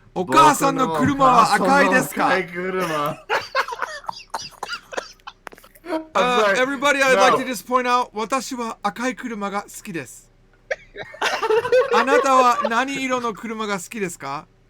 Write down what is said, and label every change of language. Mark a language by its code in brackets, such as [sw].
[ja] お母さんの車は赤いですか？ [en] Everybody, I'd like to just point out, [ja] 私は赤い車が好きです。あなたは何色の車が好きですか？